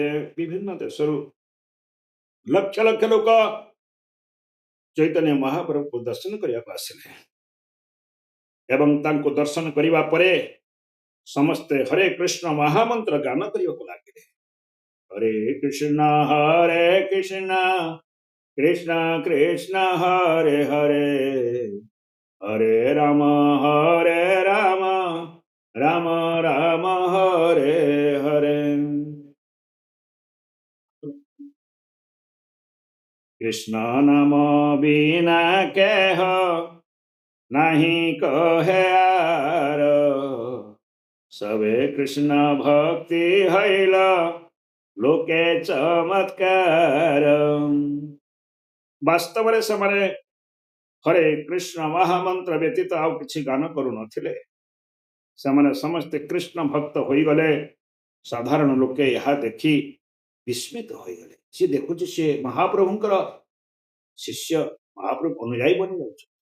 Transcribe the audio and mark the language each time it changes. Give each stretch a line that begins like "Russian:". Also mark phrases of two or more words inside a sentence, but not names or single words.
Odia: ବିଭିନ୍ନ ଦେଶରୁ ଲକ୍ଷ ଲକ୍ଷ ଲୋକ ଚୈତନ୍ୟ ମହାପ୍ରଭୁଙ୍କୁ ଦର୍ଶନ କରିବାକୁ ଆସିଲେ ଏବଂ ତାଙ୍କୁ ଦର୍ଶନ କରିବା ପରେ ସମସ୍ତେ ହରେ କୃଷ୍ଣ ମହାମନ୍ତ୍ର ଗାନ କରିବାକୁ ଲାଗିଲେ।
Sanskrit: ହରେ କୃଷ୍ଣ କୃଷ୍ଣ କୃଷ୍ଣ ହରେ ହରେ, ହରେ ରାମ ରାମ ରାମ ହରେ ହରେ।
Bangla: কৃষ্ণ নাম বিনা কেহ নাহি কহে আর, সবে কৃষ্ণ ভক্তি হইল লোকে চমৎকার।
Odia: ବାସ୍ତବରେ ସେମାନେ ହରେ କୃଷ୍ଣ ମହାମନ୍ତ୍ର ବ୍ୟତୀତ ଆଉ କିଛି ଗାନ କରୁନଥିଲେ। ସେମାନେ ସମସ୍ତେ କୃଷ୍ଣ ଭକ୍ତ ହୋଇଗଲେ। ସାଧାରଣ ଲୋକେ ଏହା ଦେଖି ବିସ୍ମିତ ହୋଇଗଲେ। ସିଏ ଦେଖୁଛି ସିଏ ମହାପ୍ରଭୁଙ୍କର ଶିଷ୍ୟ, ମହାପ୍ରଭୁ ଅନୁଯାୟୀ ବନି ଯାଉଛି।